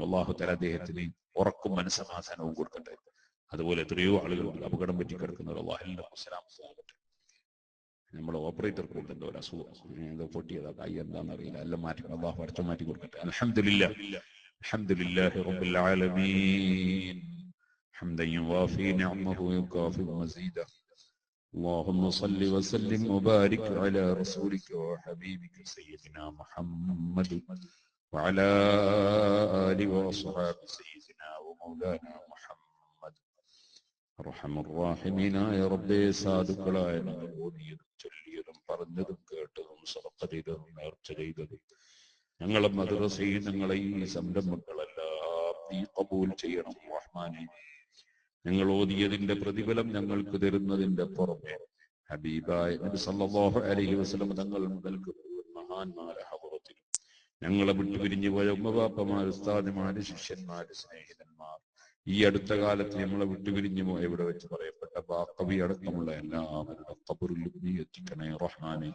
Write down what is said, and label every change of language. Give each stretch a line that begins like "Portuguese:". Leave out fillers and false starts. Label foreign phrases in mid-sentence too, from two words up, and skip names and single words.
Malayalam: അള്ളാഹുത്തല അദ്ദേഹത്തിന് ഉറക്കും മനസ്സമാധാനവും കൊടുക്കട്ടെ. അതുപോലെ എത്രയോ ആളുകളുണ്ട് അപകടം പറ്റി കിടക്കുന്നവർ. അള്ളാഹു എല്ലാവർക്കും സലാമത്ത് നൽകട്ടെ. നമ്മുടെ ഓപ്പറേറ്റർക്ക് ഉണ്ടല്ലോ ഒരു അസുഖം, എന്തോ പൊട്ടിയതാ, കൈ എന്താണെന്ന് അറിയില്ല, എല്ലാം മാറ്റി അള്ളാഹു അടച്ചു മാറ്റി കൊടുക്കട്ടെ.
Arabic: الحمد لله رب العالمين حمدا يوافي نعمه ويكافئ مزيدا. اللهم صل وسلم وبارك على رسولك وحبيبك سيدنا محمد وعلى آله وأصحاب سيدنا ومولانا محمد. أرحم الراحمين يا ربي
Malayalam: സാധുക്കളായ ഞങ്ങൾ ഓതിയതും ചൊല്ലിയതും പറഞ്ഞതും കേട്ടതും സദഖ ചെയ്തതും നേർച്ച ചെയ്തതും ഞങ്ങളെ മദ്രസയിൽ ഞങ്ങളെ ഈ സംരംഭങ്ങളെല്ലാം നീ ഖബൂൽ ചെയ്യണം റഹ്മാനേ. ഞങ്ങൾ ഓതിയതിന്റെ പ്രതിഫലം ഞങ്ങൾക്ക് തരുന്നതിന്റെ പുറമെ ഹബീബായ നബി
Arabic: صلى الله عليه وسلم
Malayalam: തങ്ങൾ മുതൽക്ക് മഹാന്മാരെ ഹദറത്തിൽ ഞങ്ങളെ വിട്ടുപിരിഞ്ഞു പോയ ഉമ്മബാപ്പമാര്, ഉസ്താദുമാര്, ശിഷ്യന്മാര്, സ്നേഹിതന്മാർ, ഈ അടുത്ത കാലത്ത് നമ്മളെ വിട്ടുപിരിഞ്ഞു പോയ ഇവിടെ വെച്ച് പറയപ്പെട്ട ബാക്കവി അടക്കമുള്ള എല്ലാവരുടെ ഖബറിൽ നീ എത്തിക്കണേ റഹ്മാനെ.